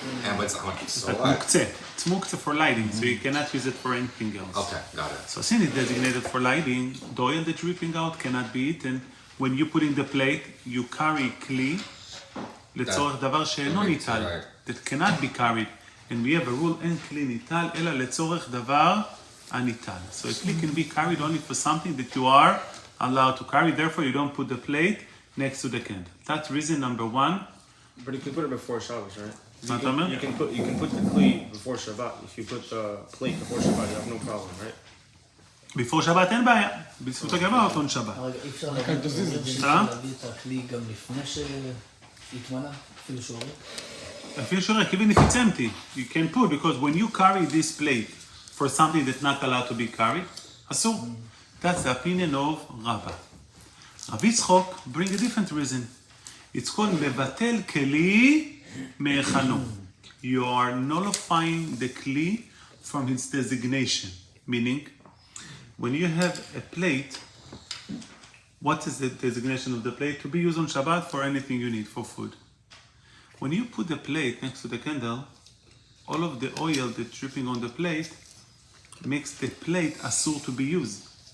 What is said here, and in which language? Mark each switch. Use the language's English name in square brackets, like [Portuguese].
[English] And but it's not so But what? muktzeh. It's muktzeh for lighting, so you cannot use it for anything else. Okay, got it. So since it's designated for lighting, the oil that's dripping out cannot be eaten. When you put in the plate, you carry kli [Hebrew] לצורך דבר שאינו ניטל, [English] that cannot be carried. And we have a rule, [Hebrew] אין כלי ניטל, אלא לצורך דבר הניטל. [English] So a kli can be carried only for something that you are allowed to carry. Therefore, you don't put the plate next to the candle. That's reason number one. But you can put it before Shabbat, right? [Hebrew] מה אתה אומר? [English] You can put the kli before Shabbat. If you put the plate before Shabbat, you have no problem, right? Before [Hebrew] שבת אין בעיה, בזכות הגבר אותו שבת. אי אפשר להביא את הכלי גם לפני שהתמנה, אפילו שעורך? אפילו שעורך, [English] even if it's empty, you can put, because when you carry this plate for something that's not allowed to be carried, [Hebrew] אסור. [English] That's the opinion of Rabbah. Rabbi Yitzchok bring a different reason. It's called [Hebrew] מבטל כלי מהיכנו. [English] You are nullifying the kli from its designation. Meaning, when you have a plate, what is the designation of the plate? To be used on Shabbat for anything you need, for food. When you put the plate next to the candle, all of the oil that's dripping on the plate makes the plate asur to be used.